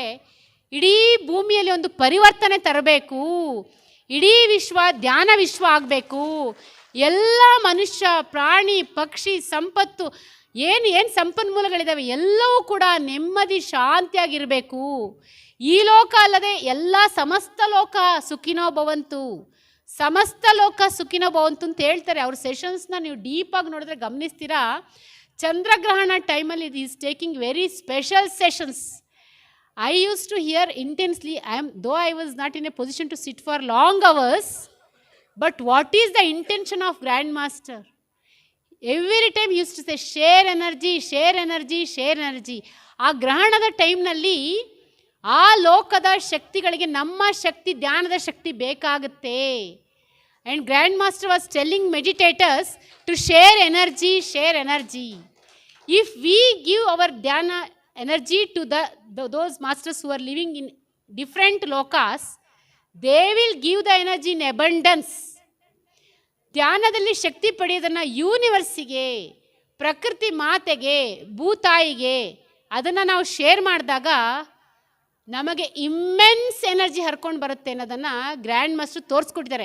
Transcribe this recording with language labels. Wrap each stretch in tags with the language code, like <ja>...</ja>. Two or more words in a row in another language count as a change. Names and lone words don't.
<kn>ಇಡೀ ಭೂಮಿಯಲ್ಲಿ ಒಂದು ಪರಿವರ್ತನೆ ತರಬೇಕು, ಇಡೀ ವಿಶ್ವ ಧ್ಯಾನ ವಿಶ್ವ ಆಗಬೇಕು. ಎಲ್ಲ ಮನುಷ್ಯ, ಪ್ರಾಣಿ, ಪಕ್ಷಿ, ಸಂಪತ್ತು, ಏನು ಸಂಪನ್ಮೂಲಗಳಿದ್ದಾವೆ ಎಲ್ಲವೂ ಕೂಡ ನೆಮ್ಮದಿ ಶಾಂತಿಯಾಗಿರಬೇಕು. ಈ ಲೋಕ ಅಲ್ಲದೆ ಎಲ್ಲ</kn> <sa>ಸಮಸ್ತ ಲೋಕ ಸುಖಿನೋ ಭವಂತು, ಸಮಸ್ತ ಲೋಕ ಸುಖಿನೋ ಭವಂತು</sa> <kn>ಅಂತ ಹೇಳ್ತಾರೆ. ಅವ್ರ ಸೆಷನ್ಸ್ನ ನೀವು ಡೀಪಾಗಿ ನೋಡಿದ್ರೆ ಗಮನಿಸ್ತೀರಾ. ಚಂದ್ರಗ್ರಹಣ ಟೈಮಲ್ಲಿ</kn> <en>it is taking very special sessions. I used to hear intensely, though I was not in a position to sit for long hours, but what is the intention of Grandmaster? Every time he used to say, share energy, share energy, share energy.</en> <kn>ಆ ಗ್ರಹಣದ ಟೈಮ್ನಲ್ಲಿ ಆ ಲೋಕದ ಶಕ್ತಿಗಳಿಗೆ ನಮ್ಮ ಶಕ್ತಿ, ಧ್ಯಾನದ ಶಕ್ತಿ ಬೇಕಾಗುತ್ತೆ.</kn> <en>And Grandmaster was telling meditators to share energy, share energy. If we give our dhyana energy to those masters who are living in different lokas, they will give the energy in abundance.</en> <kn>ಧ್ಯಾನದಲ್ಲಿ ಶಕ್ತಿ ಪಡೆಯೋದನ್ನು ಯೂನಿವರ್ಸಿಗೆ, ಪ್ರಕೃತಿ ಮಾತೆಗೆ, ಭೂತಾಯಿಗೆ ಅದನ್ನು ನಾವು ಶೇರ್ ಮಾಡಿದಾಗ ನಮಗೆ</kn> <en>immense energy</en> <kn>ಹರ್ಕೊಂಡು ಬರುತ್ತೆ ಅನ್ನೋದನ್ನು ಗ್ರ್ಯಾಂಡ್ ಮಾಸ್ಟರ್ ತೋರಿಸ್ಕೊಟ್ಟಿದ್ದಾರೆ.</kn>